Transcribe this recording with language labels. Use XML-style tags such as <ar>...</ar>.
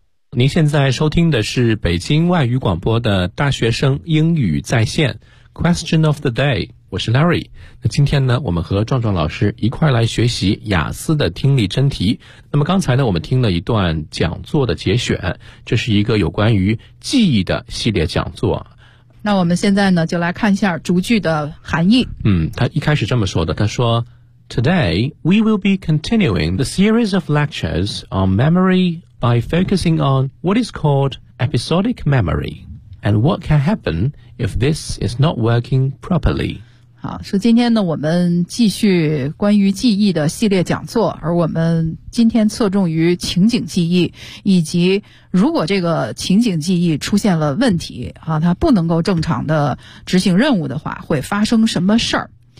<zh>您现在收听的是北京外语广播的大学生英语在线 Question of the Day， 我是 Larry。那今天呢，我们和壮壮老师一块来学习雅思的听力真题。那么刚才呢，我们听了一段讲座的节选，这是一个有关于记忆的系列讲座。那我们现在呢，就来看一下逐句的含义。他一开始这么说的，他说</zh> <en>Today, we will be continuing the series of lectures on memory by focusing on what is called episodic memory and what can happen if this is not working properly.</en> <zh>好，说今天呢我们继续关于记忆的系列讲座，而我们今天侧重于情景记忆，以及如果这个情景记忆出现了问题啊，它不能够正常的执行任务的话会发生什么事儿。</zh>